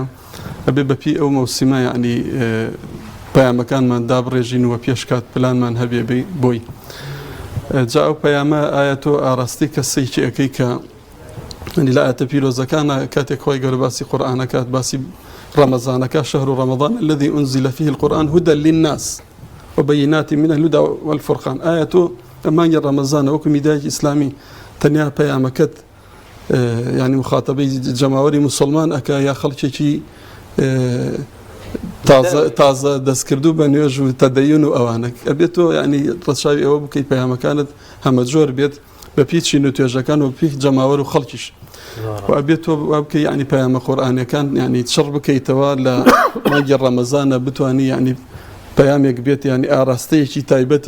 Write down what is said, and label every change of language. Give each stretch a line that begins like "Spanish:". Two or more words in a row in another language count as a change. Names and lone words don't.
Central Kurdish: ئەبێ بەپی ئەو مەوسیمە یعنی پەیامەکانمان دابڕێژین و پێشکات پلانمان هەبێ بۆی جا ئەو پەیامە ئایا تۆ ئاراستی کەسێکی ئەەکەی کە لە ئاەتە پیرۆزەکانە کاتێک خۆی گەورە باسی قورئانەکات باسی ڕەمەزانەکە
Arabic: شەهر رمضان الذي أنزل فيه القرآن هدى للناس وبينات من الهدى والفرقان
Central Kurdish: آية تۆ مانگی ڕەمەزانە وەکو میدیای ئیسلامی تەنیا پەیامەکەت ینی مخاتەبەی جەماوەری موسڵمان ئەکا یا خەڵکێکی تازە دەستکردو بە نوێژ و تەدەیون و ئەوانە ئەبێت تۆ ینی ڕەچاوی ئەوە بکەیت پەیامەکانت هەمە جۆر بێت بە پیچین و توێژەکان و پیک جەماوەر و خەڵکیش و ئەبێت تۆ بکەی ینی پەیامە قورئانیەکان ینی چڕ بکەیتەوە لە مانگی ڕەمەزانە بتوانی ینی پەیامێک بێت ینی ئاراستەیەکی تایبەتی